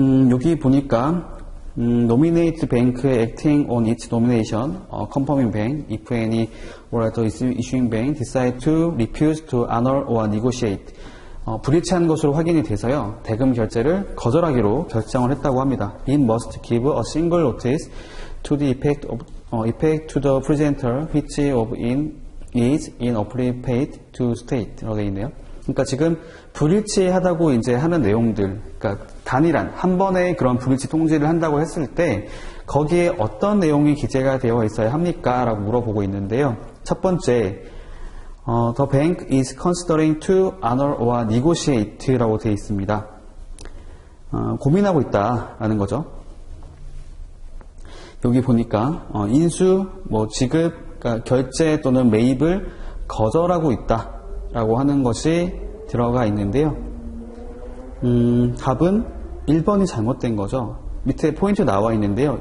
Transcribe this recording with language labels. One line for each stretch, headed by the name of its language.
Korean: 여기 보니까
English: nominate bank acting on its nomination, confirming bank, if any or the issuing bank decide to refuse to honor or negotiate.
Korean: 불일치한 것으로 확인이 돼서요. 대금 결제를 거절하기로 결정을 했다고 합니다.
English: It must give a single notice to the effect to the presenter which of in is inappropriate to state.
Korean: 라고 되어 있네요. 그러니까 지금 불일치하다고 이제 하는 내용들, 그러니까 단일한 한 번의 그런 불일치 통지를 한다고 했을 때 거기에 어떤 내용이 기재가 되어 있어야 합니까? 라고 물어보고 있는데요. 첫 번째,
English: The bank is considering to honor or negotiate
Korean: 라고 되어 있습니다. 고민하고 있다라는 거죠. 여기 보니까 인수, 지급, 그러니까 결제 또는 매입을 거절하고 있다라고 하는 것이 들어가 있는데요. 답은 1번이 잘못된 거죠. 밑에 포인트 나와 있는데요.